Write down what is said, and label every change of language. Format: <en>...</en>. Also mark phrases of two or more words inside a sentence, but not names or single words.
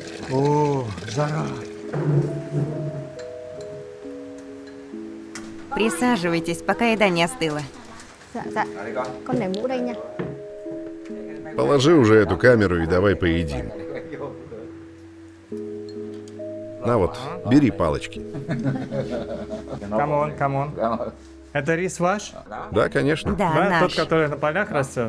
<ru>О, жара. Присаживайтесь, пока еда не остыла.</ru> <vi>Dạ, dạ. Con để mũ đây nha.</vi> <ru>Положи уже эту камеру и давай поедим. На вот, бери палочки. Камон. Это рис ваш? Да, конечно. Да, Да, наш. тот, который на полях растет.</ru>